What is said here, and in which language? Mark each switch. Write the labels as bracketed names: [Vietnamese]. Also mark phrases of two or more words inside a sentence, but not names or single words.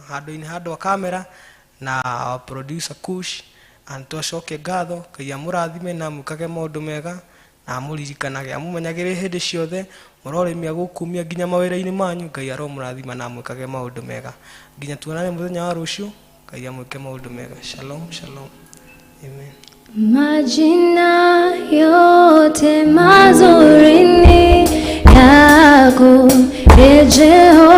[Kikuyu] Handũ-inĩ handũ a kamera na producer Kush, twacokia ngatho. Ngai amũrathime na mwĩkage maũndũ mega, na mũririkanage amũmenyagĩrĩre hĩndĩ ciothe, mũroremia gũkumia nginya mawĩra-inĩ manyu. Ngai aromũrathima na mwĩkage maũndũ mega. Nginya tuonane mũthenya wa rũciũ. Ngai amwĩke maũndũ mega. [Hebrew] Shalom, shalom. Amen. [Swahili] Majina yote mazuri ni yako,